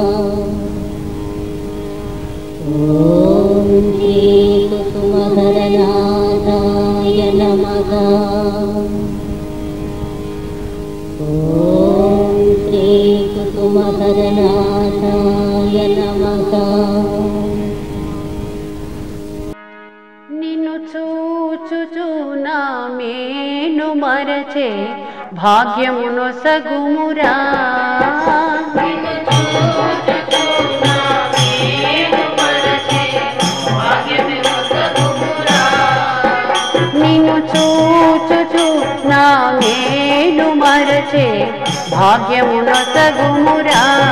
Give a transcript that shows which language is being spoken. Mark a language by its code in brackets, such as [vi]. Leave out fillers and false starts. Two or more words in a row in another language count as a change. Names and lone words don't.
[sa] ॐ श्री कुसुमहरनाथाय नमः। ॐ श्री कुसुमहरनाथाय नमः। [te] నిన్ను చూచుచు నా మేను మరచే భాగ్యమును సగుమురా. నిన్ను చూచుచు నా మేలు మరచే భాగ్యమును సగుమురా.